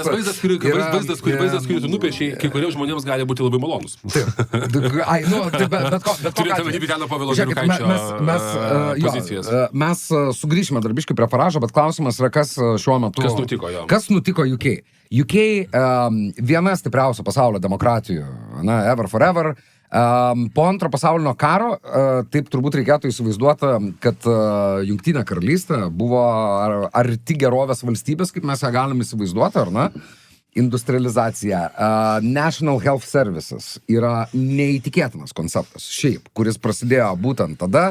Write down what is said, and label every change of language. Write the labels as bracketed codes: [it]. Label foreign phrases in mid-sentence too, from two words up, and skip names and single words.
[lt] Tas vaizdas, kurį tu nupiešiai, kai kuriems žmonėms gali būti labai malonus. Mes sugrįšime darbiškai prie Faražo, bet klausimas yra, kas šiuo metu... Kas nutiko UK? UK viena stipriausių pasaulio demokratijų, [en] ever forever. [lt] Po antro pasaulinio karo, taip turbūt reikėtų įsivaizduoti, kad Jungtinė karalystė buvo arti gerovės valstybės, kaip mes ją galim įsivaizduoti, ar ne? Industrializacija. [en] National Health Services [lt] yra neįtikėtinas konceptas, šiaip, kuris prasidėjo būtent tada.